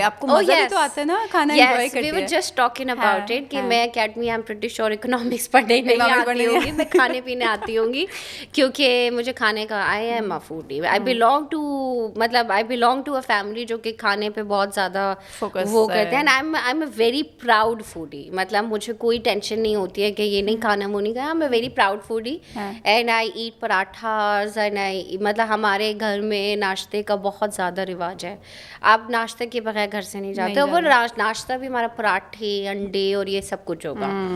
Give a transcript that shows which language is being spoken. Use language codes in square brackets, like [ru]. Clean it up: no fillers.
[ur] آپ کو مزہ بھی تو آتا ہے نا کھانا انجوائے کرتے ہیں. [en] we were just talking about it [ur] کہ میں academy [en] I am pretty sure [ur] economics پڑھنے نہیں آتی ہوں گی, میں کھانے پینے آتی ہوں گی کیونکہ مجھے کھانے کا [en] I am a foodie. I belong to a family [ur] جو کہ کھانے پہ بہت زیادہ وہ کرتے ہیں. [en] I am a very proud foodie. [ur] مطلب مجھے کوئی ٹینشن نہیں ہوتی ہے کہ یہ نہیں کھانا وہ نہیں کھانا. [en] I am a very proud foodie and I [ur] at پراٹھاز and I مطلب ہمارے گھر میں ناشتے کا بہت زیادہ رواج ہے. آپ ناشتے کے بغیر گھر سے نہیں جاتے. وہ ناشتہ بھی ہمارا پراٹھے, انڈے اور یہ سب کچھ ہوگا.